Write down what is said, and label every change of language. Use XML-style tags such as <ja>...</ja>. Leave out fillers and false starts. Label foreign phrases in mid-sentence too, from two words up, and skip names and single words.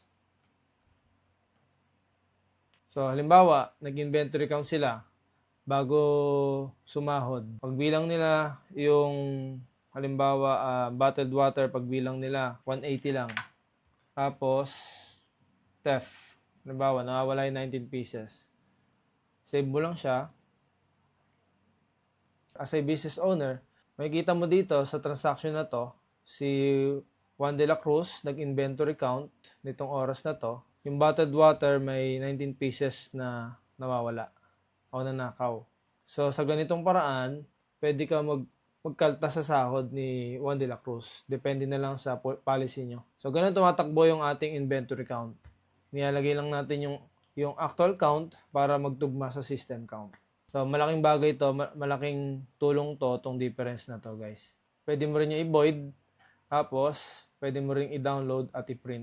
<tl>So, halimbawa, nag-</tl> <en>inventory count</en> <tl>sila bago sumahod. Pagbilang nila yung, halimbawa,</tl> <en>bottled water,</en> <tl>pagbilang nila, 180 lang. Tapos, theft. Halimbawa, nawawala yung 19 pieces. Save mo lang siya.</tl> <en>As a business owner,</en> <tl>makikita mo dito sa transaction na to, si Juan de la Cruz nag-</tl> <en>inventory count</en> <tl>nitong oras na to. Yung</tl> <en>bottled water</en> <tl>may 19 pieces na nawawala o nanakaw. So sa ganitong paraan, pwede ka magkalta sa sahod ni Juan de la Cruz. Depende na lang sa policy nyo. So ganun tumatakbo yung ating</tl> <en>inventory count.</en> <tl>Nilalagay lang natin yung</tl> <en>actual count</en> <tl>para magtugma sa</tl> <en>system count.</en> <tl>So, malaking bagay to, malaking tulong to, tong difference na to, guys. Pwede mo rin yung i-void, tapos, pwede mo rin i-download at i-print.</tl>